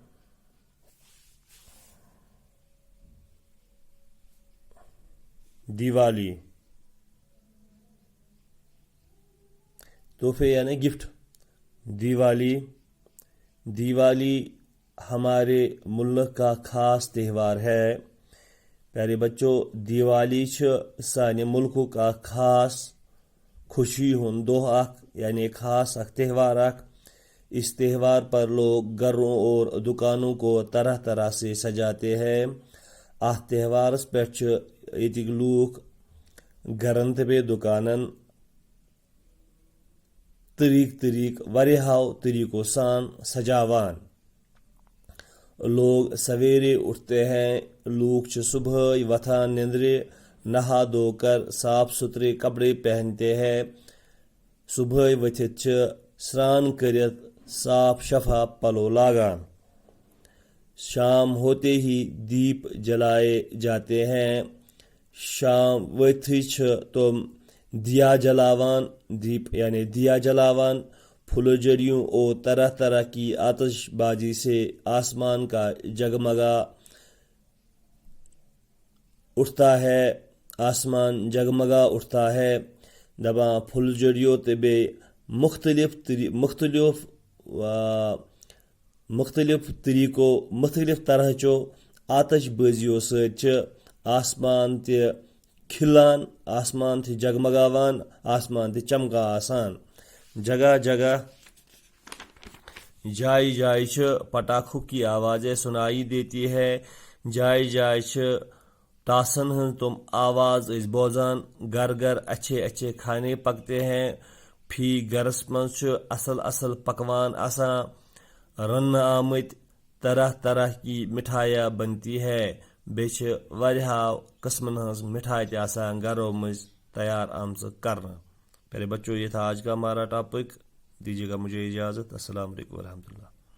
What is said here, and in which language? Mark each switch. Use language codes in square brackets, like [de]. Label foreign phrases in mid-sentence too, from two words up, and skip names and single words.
[ur] دیوالی، تحفے یعنی گفٹ۔ دیوالی ہمارے ملک کا خاص تہوار ہے۔ پیارے بچوں، [ks] دیوالی سانہِ ملک کا خاص خوشی ہند دۄہ اکھ، یعنی خاص اکھ تہوار اکھ۔ [ur] اس تہوار پر لوگ گھروں اور دکانوں کو طرح طرح سے سجاتے ہیں۔ [ks] اتھ تہوارس پٮ۪ٹھ ییٚتِکۍ لوٗکھ گھرن تہٕ بیٚیہِ دُکانن واریاہو طریقو سان سجاوان۔ [ur] لوگ سویرے اٹھتے ہیں۔ [ks] لوگ صبح وتھان نندرِ، [ur] نہا دھو کر صاف ستھرے کپڑے پہنتے ہیں۔ [ks] صبح ؤتھِتھ سران کرت صاف شفاف پلو لاگان۔ [ur] شام ہوتے ہی دیپ جلائے جاتے ہیں۔ [ks] شام ؤتھٕے تم دیا جلاوان، دیپ یعنی دیا جلاوان۔ [ur] پھلجھڑیوں اور طرح طرح کی آتش بازی سے آسمان کا جگمگا اٹھتا ہے۔ [ks] دپان پھلجھڑیوں تے بے مختلف طرح چو آتش بازیوں سۭتۍ آسمان تہِ کھلان، آسمان تہِ جگمگاوان، آسمان تہِ چمکان آسان۔ [ur] جگہ جگہ جائے پٹاخوں کی آوازیں سنائی دیتی ہے۔ [ks] جائے ٹاسن ہن تم آواز بوزان۔ [ur] گھر گھر اچھے اچھے کھانے پکتے ہیں۔ [ks] فی گھرس مز اصل پکوان آسان رننہٕ آمٕتۍ۔ [ur] طرح طرح کی مٹھائیاں بنتی ہے۔ [ks] بیٚیہِ واریاہو قسمن ہنز مٹھائی تہِ آسان گھرو مز تیار آمژٕ کرنہٕ۔ [ur] پیارے بچوں، یہ تھا آج کا ہمارا ٹاپک۔ دیجیے گا مجھے اجازت۔ [ar] السلام علیکم ورحمۃ اللہ۔